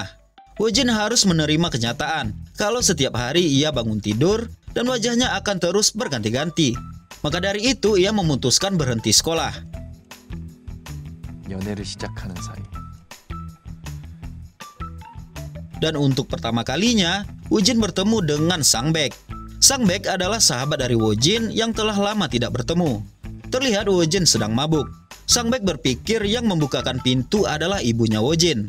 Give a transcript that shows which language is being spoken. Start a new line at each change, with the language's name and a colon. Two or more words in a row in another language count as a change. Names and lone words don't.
Indonesian: Wojin harus menerima kenyataan kalau setiap hari ia bangun tidur dan wajahnya akan terus berganti-ganti. Maka dari itu ia memutuskan berhenti sekolah.
Korean: 연애를 시작하는 사이.
Indonesian: Dan untuk pertama kalinya, Wojin bertemu dengan Sang Baek. Sang Baek adalah sahabat dari Wojin yang telah lama tidak bertemu. Terlihat Wojin sedang mabuk. Sang Baek berpikir yang membukakan pintu adalah ibunya Wojin.